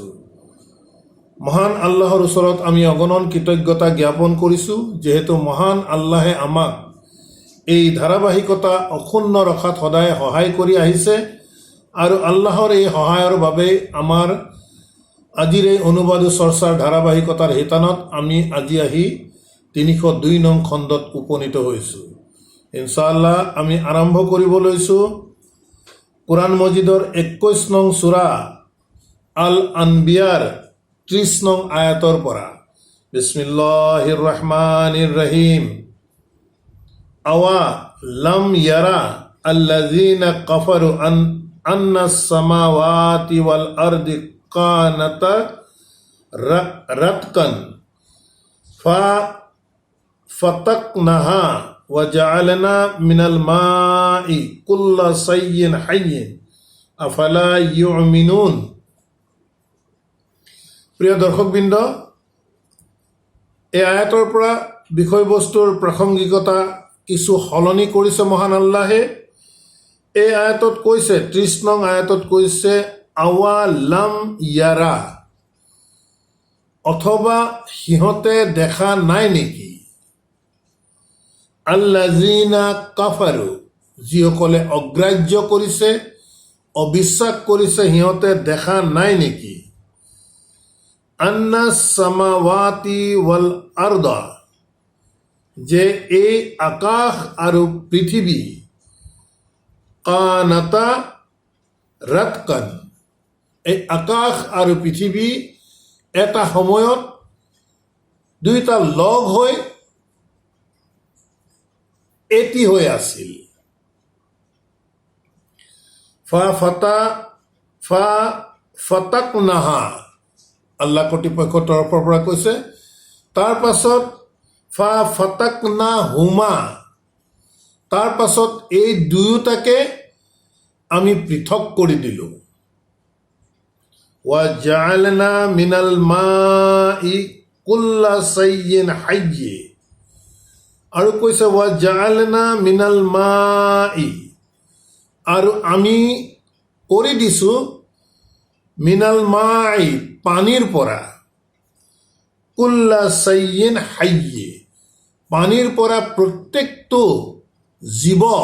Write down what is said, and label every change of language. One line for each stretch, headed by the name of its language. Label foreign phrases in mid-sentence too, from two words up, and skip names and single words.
Assamese: মহান আল্লাহৰ ওচৰত আমি অগণন কৃতজ্ঞতা জ্ঞাপন কৰিছোঁ, যেহেতু মহান আল্লাহে আমাক এই ধাৰাবাহিকতা অক্ষুণ্ণ ৰখাত সদায় সহায় কৰি আহিছে আৰু আল্লাহৰ এই সহায়ৰ বাবে আমাৰ আজিৰ এই অনুবাদ চৰ্চাৰ ধাৰাবাহিকতাৰ শিতানত আমি আজি আহি ৩০২ নং খণ্ডত উপনীত হৈছোঁ। ইনশাআল্লাহ আমি আৰম্ভ কৰিব লৈছোঁ কোরআন মজিদৰ ২১ নং সূৰা আল আনবিয়াৰ ৩০ নং আয়াতৰ পৰা।
Arabic: بسم الله الرحمن الرحيم. أولم ير الذين كفروا أن السماوات والأرض كانتا رتقا ففتقناها وجعلنا من الماء كل شيء حي أفلا يؤمنون.
Assamese: প্রিয় দর্শকবৃন্দ, এই আয়াতৰ পৰা বিষয়বস্তুৰ প্ৰাসংগিকতা কিছু সলনি কৰিছে মহান আল্লাহে। এই আয়াতত কৈছে, ৩০ নং আয়াতত কৈছে
Arabic: أولم ير,
Assamese: অথবা সিহঁতে দেখা নাই নেকি,
Arabic: الذين كفروا,
Assamese: যিসকলে অগ্ৰাহ্য কৰিছে, অবিশ্বাস কৰিছে, সিহঁতে দেখা নাই নেকি,
Arabic: أن السماوات والأرض,
Assamese: যে এই আকাশ আৰু পৃথিৱী
Arabic: كانتا رتقا,
Assamese: এই আকাশ আৰু পৃথিৱী এটা সময়ত দুইটা লগ হৈ এটি হৈ আছিল। ফাতাকনাহা, আল্লাহ কৰ্তৃপক্ষৰ তৰফৰ পৰা কৈছে। তাৰ পাছত ফাতাকনাহুমা, তাৰ পাছত এই দুয়োটাকে আমি পৃথক কৰি দিলোঁ।
Arabic: وجعلنا من الماء كل شيء حي,
Assamese: আৰু কৈছে
Arabic: وجعلنا من الماء,
Assamese: আৰু আমি কৰি দিছোঁ
Arabic: من الماء,
Assamese: পানীৰ পৰা,
Arabic: كل شيء حي,
Assamese: পানীৰ পৰা প্ৰত্যেকটো জীৱ